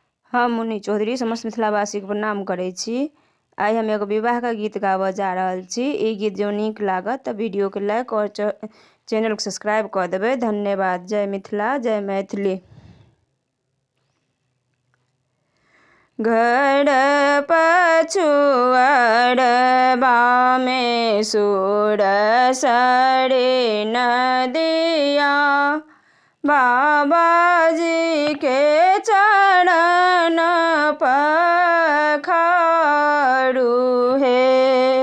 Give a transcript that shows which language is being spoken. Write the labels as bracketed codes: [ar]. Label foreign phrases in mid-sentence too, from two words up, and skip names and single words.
[mai] हम मुन्नी चौधरी समस्त मिथिलावासी के प्रणाम करै छी। आइ हम एगो विवाह का गीत गाबऽ जा रहल छी। ई गीत जो नीक लागत तऽ वीडियो के लाइक और चैनल को सब्सक्राइब कर देबै। धन्यवाद। जय मिथिला, जय मैथिली। घर पछुआर बामे सुर सरे नदिया, बाबाजी के चरण पखारू हे।